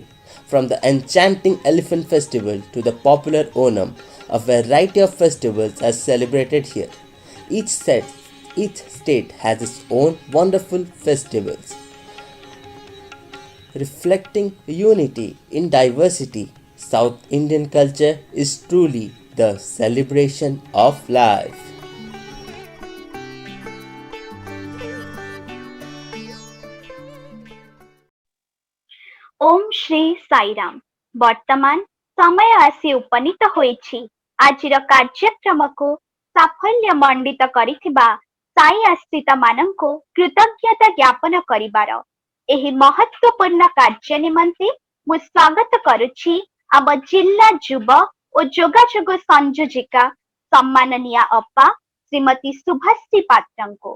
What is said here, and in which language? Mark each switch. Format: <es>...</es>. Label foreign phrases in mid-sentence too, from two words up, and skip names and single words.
<en>From the enchanting Elephant Festival to the popular Onam, a variety of festivals are celebrated here. Each state has its own wonderful festivals. Reflecting unity in diversity, South Indian culture is truly the celebration of life.</en> <or>ଓମ୍ ଶ୍ରୀ ସାଇରାମ ବର୍ତ୍ତମାନ ସମୟ ଆସି ଉପନୀତ ହୋଇଛି ଆଜିର କାର୍ଯ୍ୟକ୍ରମ କୁ ସାଫଲ୍ୟ ମଣ୍ଡିତ କରିଥିବା ସାଇ ଆଶ୍ରିତ ମାନଙ୍କୁ କୃତଜ୍ଞତା ଜ୍ଞାପନ କରିବାର ଏହି ମହତ୍ୱପୂର୍ଣ୍ଣ କାର୍ଯ୍ୟ ନିମନ୍ତେ ମୁଁ ସ୍ୱାଗତ କରୁଛି ଆମ ଜିଲ୍ଲା ଯୁବ ଓ ଯୋଗାଯୋଗ ସଂଯୋଜିକା ସମ୍ମାନନୀୟ ଅପା ଶ୍ରୀମତୀ ସୁଭାଶ୍ରୀ ପାତ୍ରଙ୍କୁ।</or>